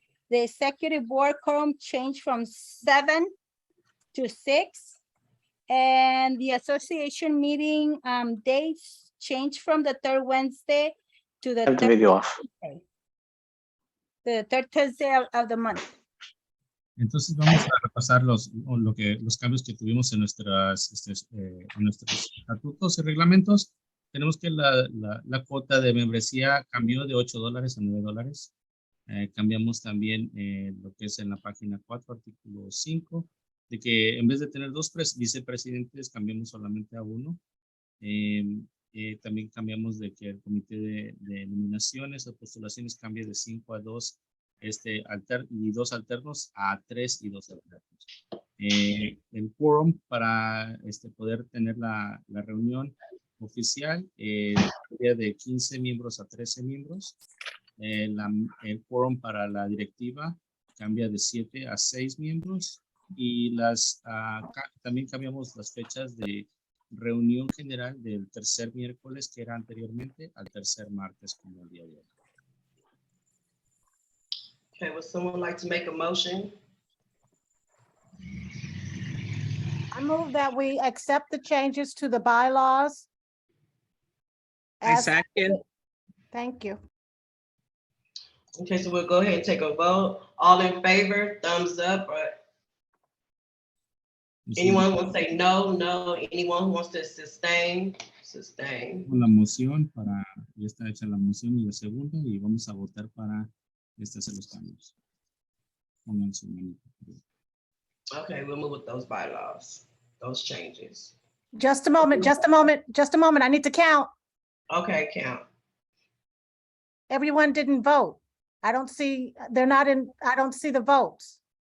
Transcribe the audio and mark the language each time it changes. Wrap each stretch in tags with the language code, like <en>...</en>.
<en>The executive board quorum changed from 7 to 6. And the association meeting dates changed from the 3rd Wednesday to the Have the 3rd video off. Thursday. The 3rd Thursday of the month.</en> <es>Entonces vamos a repasar los cambios que tuvimos en nuestros estatutos y reglamentos. Tenemos que la cuota de membresía cambió de $8 a $9. Cambiamos también lo que es en la página 4, artículo 5, de que en vez de tener 2 vicepresidentes, cambiamos solamente a 1. También cambiamos de que el comité de nominaciones o postulaciones cambie de 5 a 2 y 2 alternos a 3 y 2 alternos. El quórum para poder tener la reunión oficial sería de 15 miembros a 13 miembros. el quórum para la directiva cambia de 7 a 6 miembros y también cambiamos las fechas de reunión general del tercer miércoles que era anteriormente al tercer martes como el día de hoy.</es> <en>Okay, would someone like to make a motion? I move that we accept the changes to the bylaws. I As, second. thank you. Okay, so we'll go ahead and take a vote. All in favor, thumbs up, or anyone want to say no, no, anyone who wants to sustain, sustain.</en> <es>La moción para, ya está hecha la moción y la segunda y vamos a votar para hacer los cambios. Pongan su manito.</es> <en>Okay, we'll move with those bylaws, those changes. Just a moment, just a moment, just a moment. I need to count. Okay, count. Everyone didn't vote. I don't see, they're not in, I don't see the votes.</en>